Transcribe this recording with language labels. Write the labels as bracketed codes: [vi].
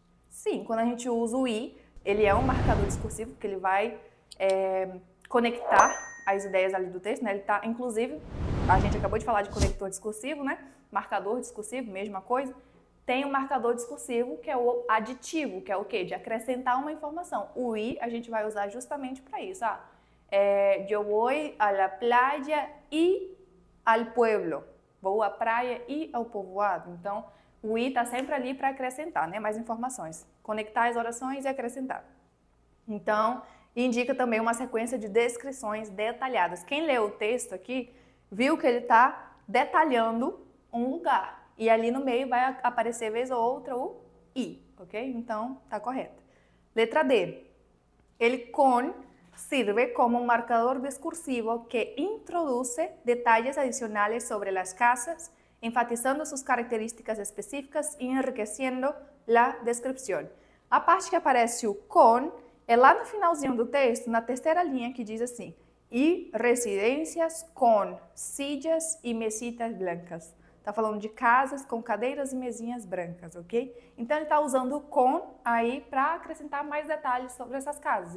[pt] Sim, quando a gente usa o i, ele é um marcador discursivo, porque ele vai conectar as ideias ali do texto, né? Ele tá, inclusive, a gente acabou de falar de conector discursivo, né? Marcador discursivo, mesma coisa. Tem um marcador discursivo, que é o aditivo, que é o quê? De acrescentar uma informação. O i a gente vai usar justamente para isso. [es] Yo voy a la playa y al pueblo. [pt] vou à praia e ao povoado. Então, o i está sempre ali para acrescentar, né? Mais informações. Conectar as orações e acrescentar. Então, indica também uma sequência de descrições detalhadas. Quem leu o texto aqui, viu que ele está detalhando um lugar. E ali no meio vai aparecer vez ou outra o i, ok? Então, está correto. Letra D. [es] El con sirve como un marcador discursivo que introduce detalles adicionales sobre las casas, enfatizando sus características específicas [pt] e enriquecendo [es] la descripción. [pt] A parte que aparece o con é lá no finalzinho do texto, na terceira linha, que diz assim: e residências com [es] sillas e mesitas blancas. [pt] Está falando de casas com cadeiras e mesinhas brancas, ok? Então, ele está usando o com aí para acrescentar mais detalhes sobre essas casas.